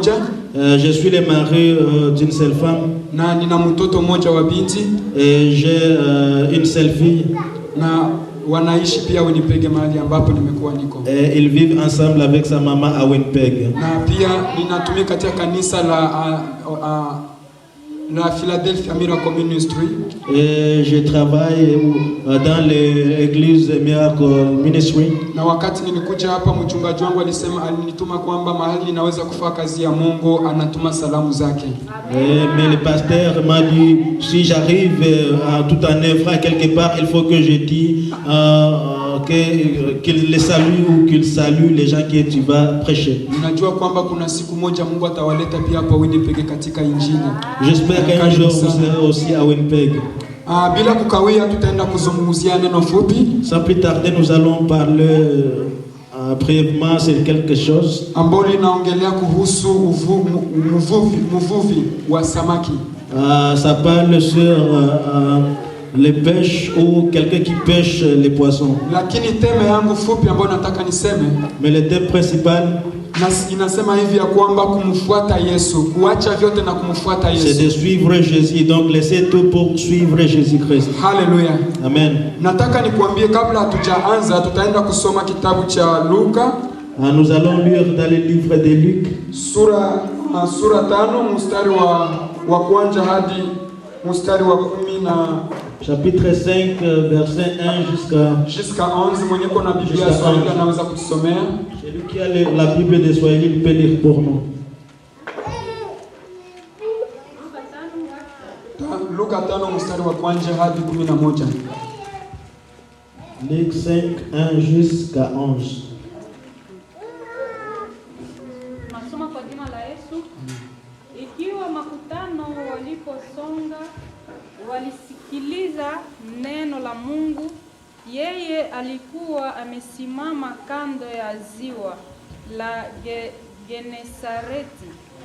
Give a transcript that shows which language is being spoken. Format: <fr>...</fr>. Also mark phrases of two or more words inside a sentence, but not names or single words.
<sw>moja.</sw> <fr>Je suis le mari d'une seule femme.</fr> <sw>Na nina mtoto mmoja wa binti.</sw> <fr>Et j'ai une seule fille.</fr> <sw>Na wanaishi pia Winnipeg mahali ambapo nimekuwa niko.</sw> <fr>Et ils vivent ensemble avec sa maman à Winnipeg.</fr> <sw>Na pia ninatumika katika kanisa la Philadelphia Miracle Ministry.</sw> <fr>Et je travaille dans l'église Miracle Ministry.</fr> <sw>Na wakati nilikuja hapa mchungaji wangu alinituma kwamba mahali ninaweza kufanya kazi ya Mungu anatuma salamu zake.</sw> <fr>Mais le pasteur m'a dit si j'arrive tout en œuvre quelque part, il faut que je dise qu'il les salue ou qu'il salue les gens qui tu vas prêcher.</fr> <sw>Ninajua kwamba kuna siku moja Mungu atawaleta pia hapa Winnipeg katika injili.</sw> <fr>J'espère qu'un jour vous serez aussi à Winnipeg.</fr> <sw>Bila kukawia tutaenda kuzungumzia neno fupi.</sw> <fr>Sans plus tarder, nous allons parler brièvement sur quelque chose.</fr> <sw>Ambalo linaongelea kuhusu uvuvi wa samaki.</sw> <fr>Ça parle sur les pêches ou quelqu'un qui pêche les poissons.</fr> <sw>Lakini theme yangu fupi ambayo nataka niseme,</sw> <fr>mais le thème principal</fr> <sw>inasema hivi ya kwamba kumfuata Yesu, kuacha vyote na kumfuata Yesu.</sw> <fr>C'est de suivre Jésus, donc laisser tout pour suivre Jésus-Christ. Hallelujah. Amen.</fr> <sw>Nataka nikuambie kabla hatujaanza tutaenda kusoma kitabu cha Luka.</sw> <fr>Nous allons lire dans le livre de Luc.</fr> <sw>Sura 5 mstari wa kwanza hadi mstari wa 10 na</sw> <fr>chapitre 5 verset 1 jusqu'à 11.</fr> <sw>Mwenye kuna Biblia Swahili anaweza kusomea.</sw> <fr>Celui qui a la Bible de Swahili peut lire pour nous.</fr> <sw>Luka 5 mstari wa kwanza hadi 11.</sw> <fr>Luc 5 1 jusqu'à 11.</fr> <sw>Nasoma kwa jina la Yesu. Ikiwa makutano waliposonga walisikiliza neno la Mungu, yeye alikuwa amesimama kando ya ziwa la Genesareti.</sw>